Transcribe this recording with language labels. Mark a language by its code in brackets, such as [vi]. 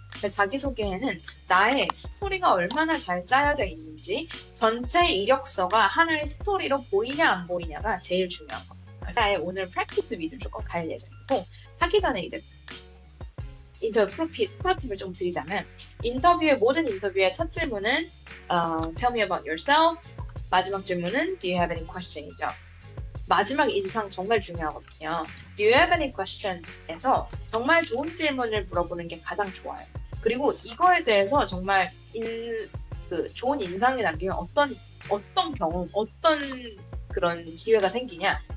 [ko] 자기소개에는 나의 스토리가 얼마나 잘 짜여져 있는지 전체 이력서가 하나의 스토리로 보이냐 안 보이냐가 제일 중요한 겁니다. 그래서 오늘 프랙티스 위주로 조금 갈 예정이고 하기 전에 이제 인터뷰 프로팁을 좀 드리자면 모든 인터뷰의 첫 질문은 [en] Tell me about yourself. [ko] 마지막 질문은 [en] Do you have any question이죠. [ko] 마지막 인상 정말 중요하거든요. [en] Do you have any questions? [ko] 에서 정말 좋은 질문을 물어보는 게 가장 좋아요. 그리고 이거에 대해서 정말 좋은 인상이 남기면 어떤 경험, 어떤 그런 기회가 생기냐.